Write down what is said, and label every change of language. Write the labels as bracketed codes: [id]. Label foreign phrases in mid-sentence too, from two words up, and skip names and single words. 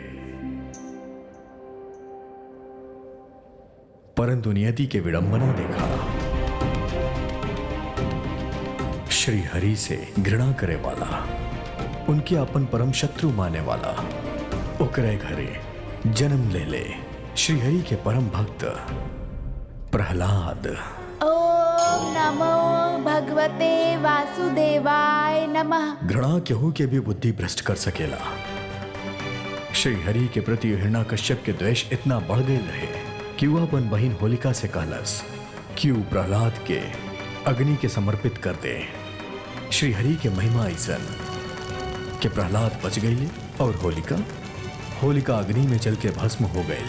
[bho] परंतु नियति के विडंबना देखा। श्री हरि से घृणा करे वाला, उनके अपन परम शत्रु माने वाला ओकरे घरे जन्म ले ले श्री हरि के परम भक्त प्रहलाद। [sa] ओम नमो भगवते वासुदेवाय नमः। [bho] घृणा केहू के भी बुद्धि भ्रष्ट कर सकेला। श्री हरि के प्रति हिरण्यकश्यप के द्वेष इतना बढ़ गए रहे कि वह अपन बहन होलिका से कहलस कि वो प्रहलाद के अग्नि के समर्पित कर दे। श्री हरि के महिमा ऐसन कि प्रहलाद बच गई और होलिका अग्नि में चल के भस्म हो गई।